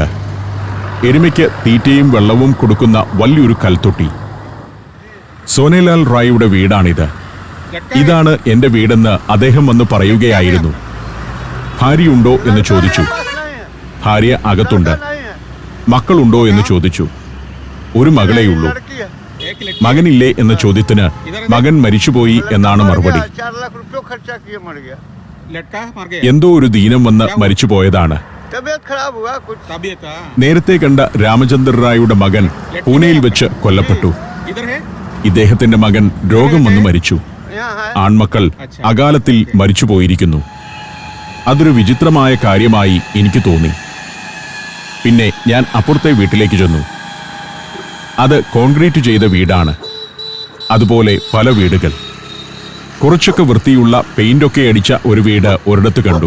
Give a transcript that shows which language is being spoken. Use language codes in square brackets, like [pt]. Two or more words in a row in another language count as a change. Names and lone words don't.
[ml] എരുമയ്ക്ക് തീറ്റയും വെള്ളവും കൊടുക്കുന്ന വലിയൊരു കൽത്തൊട്ടി. സോനേലാൽ റായിയുടെ വീടാണിത്. ഇതാണ് എന്റെ വീടെന്ന് അദ്ദേഹം വന്ന് പറയുകയായിരുന്നു. ഭാര്യയുണ്ടോ എന്ന് ചോദിച്ചു. ഭാര്യ അകത്തുണ്ട്. മക്കളുണ്ടോ എന്ന് ചോദിച്ചു. ഒരു മകളെയുള്ളൂ. [hi] एक लड़की [ml] മകനില്ലേ എന്ന ചോദ്യത്തിന് മകൻ മരിച്ചുപോയി എന്നാണ് മറുപടി. [hi] 4 लाख रुपये खर्चा किए मर गया। लड़का मर गया [ml] എന്തോ ഒരു ദീനം വന്ന് മരിച്ചുപോയതാണ്. [hi] तबीयत खराब हुआ कुछ। तबीयत हाँ। [ml] നേരത്തെ കണ്ട രാമചന്ദ്ര റായിയുടെ മകൻ പൂനെയിൽ വെച്ച് കൊല്ലപ്പെട്ടു. [hi] इधर है [ml] ഇദ്ദേഹത്തിന്റെ മകൻ രോഗം വന്ന് മരിച്ചു. [hi] यहाँ है [ml] ആൺമക്കൾ അകാലത്തിൽ മരിച്ചുപോയിരിക്കുന്നു. അതൊരു വിചിത്രമായ കാര്യമായി എനിക്ക് തോന്നി. പിന്നെ ഞാൻ അപ്പുറത്തെ വീട്ടിലേക്ക് ചെന്നു. അത് കോൺക്രീറ്റ് ചെയ്ത വീടാണ്. അതുപോലെ പല വീടുകൾ. കുറച്ചൊക്കെ വൃത്തിയുള്ള പെയിന്റൊക്കെ അടിച്ച ഒരു വീട് ഒരിടത്ത് കണ്ടു.